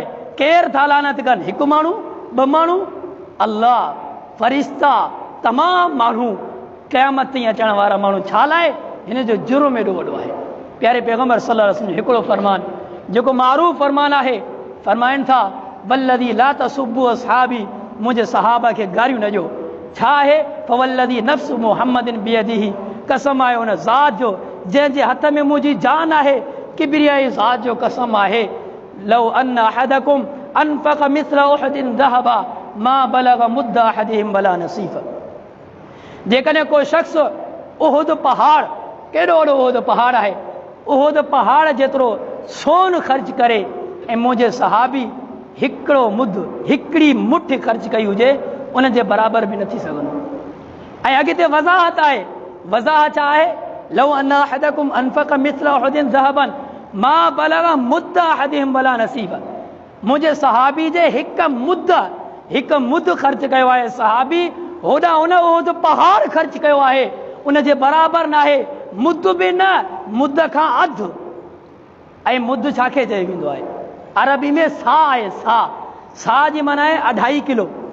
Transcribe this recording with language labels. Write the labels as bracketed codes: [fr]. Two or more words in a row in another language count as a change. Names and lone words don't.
[sd] केरु था लानत कनि? हिकु माण्हू, ॿ माण्हू? अल्लाह, फ़रिश्ता, तमामु माण्हू, क़यामत ताईं अचण वारा माण्हू। छा लाइ? हिन जो जुर्म एॾो वॾो आहे। प्यारे पैगम्बर [ar] صلى الله عليه وسلم [sd] हिकिड़ो फरमान जेको मारूफ़ फरमान आहे, फरमाइनि था [ar] والذي لا تسبوا أصحابي, [sd] मुंहिंजे सहाबा खे गारियूं न ॾियो। छा आहे? [ar] فوالذي نفس محمد بيده, [sd] कसम आहे उन ज़ात जो जंहिंजे हथ में मुंहिंजी जान आहे, किबरियाई ज़ात जो कसम आहे, [ar] لو أن أحدكم أنفق مثل أحد ذهبا ما بلغ مد أحدهم ولا نصيف. [sd] जेकॾहिं कोई शख़्स उहुद पहाड़, केॾो वॾो उहुद पहाड़ आहे, उहुद पहाड़ जेतिरो सोन ख़र्च करे ऐं मुंहिंजे सहाबी हिकिड़ो मुद, हिकिड़ी मुठ ख़र्च कई हुजे, उन जे बराबरि बि न थी सघंदो। ऐं अॻिते वज़ाहत आहे, वज़ाहत छा आहे? [ar] لو أن أحدكم أنفق مثل أحد ذهبا ما بلغ مد أحدهم ولا نصيف. [sd] मुंहिंजे सहाबी जे हिकु मुद ख़र्च कयो आहे सहाबी, होॾां उन उहुद पहाड़ ख़र्च कयो आहे, उन जे बराबरि न आहे, मुद बि न, मुद खां अधु। ऐं मुद छाखे चयो वेंदो आहे? अरबी में सा आहे, सा जी माना आहे 2.5 किलो।